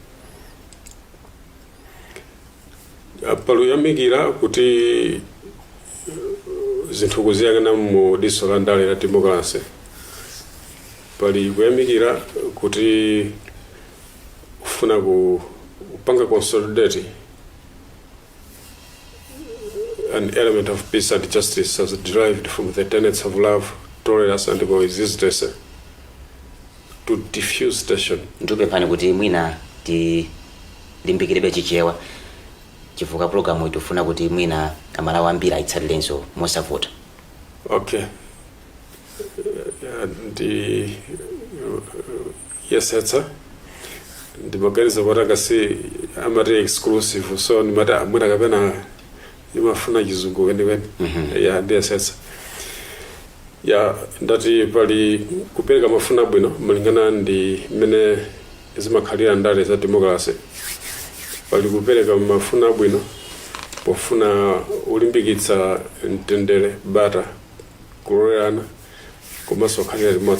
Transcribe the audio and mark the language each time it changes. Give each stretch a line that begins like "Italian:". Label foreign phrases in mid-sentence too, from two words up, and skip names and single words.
Nyanja: Paluyamikira kuti zinthu kuziyang'ana mu diso la ndale la democracy. Pali kuyamikira kuti ufuna kupanga
English: consolidate an element of peace and justice as derived from the tenets of love, tolerance and coexistence to diffuse tension.
Nyanja: Ndikupemphani kuti mwina tilimbikirebe chichewa chifukwa programu itufuna kuti mwina amalawi ambiri ayitsatirenso mosavuta.
English: Okay. Yes, sir. The mechanism of Ragasi amati exclusive, so no matter
Nyanja: mwina kapena imafuna chizungu kwenikweni.
English: Yeah, yes, sir. Yeah,
Nyanja: ndati pali kupereka mafuna bwino malingana ndi mene zimakhalira ndale za democracy. Pali kupereka mafuna bwino pofuna ulimbikitsa mtendere bata kulolerana komanso khalira limodzi.